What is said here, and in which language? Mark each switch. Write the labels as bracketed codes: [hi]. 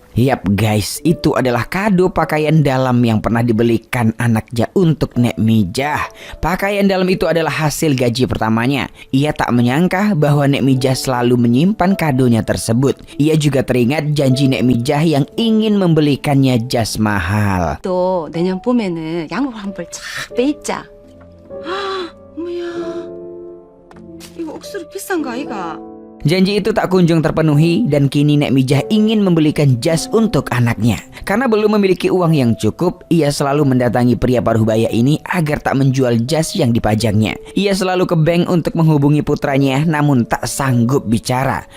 [id] Yap guys, itu adalah kado pakaian dalam yang pernah dibelikan anaknya untuk Nek Mijah. Pakaian dalam itu adalah hasil gaji pertamanya. Ia tak menyangka bahwa Nek Mijah selalu menyimpan kadonya tersebut. Ia juga teringat janji Nek Mijah yang ingin membelikannya jas mahal. [ko] 또 내년 봄에는 양복 한 벌 쫙 빼입자. 어머야, 이거 억수로 비싼 거 아이가? [id] Janji itu tak kunjung terpenuhi dan kini Nek Mijah ingin membelikan jas untuk anaknya. Karena belum memiliki uang yang cukup, ia selalu mendatangi pria Parubaya ini agar tak menjual jas yang dipajangnya. Ia selalu ke bank untuk menghubungi putranya namun tak sanggup bicara.